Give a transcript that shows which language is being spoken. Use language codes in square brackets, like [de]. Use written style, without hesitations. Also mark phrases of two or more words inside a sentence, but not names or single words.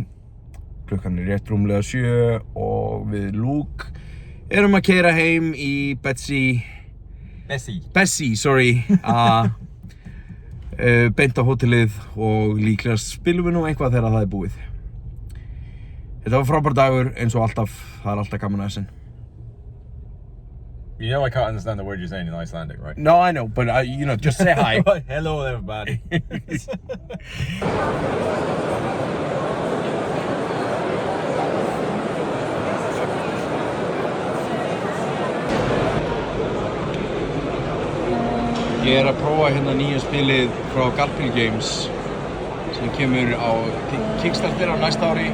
[is] Klukkan er rétt rúmlega 7 og við Luke erum að keyra heim í Bessie, sorry, beint á hótelið og líklega spilum við nú eitthvað þegar það er búið. Þetta var frábær dagur eins og alltaf, það er alltaf gaman að Essen. [en] You know I can't understand the word you're saying in Icelandic, right? No, I know, but you know, just say hi. Hello everybody. [is] Ég er að prófa hérna nýja spilið frá Galpil Games sem kemur á Kickstarter á næsta ári.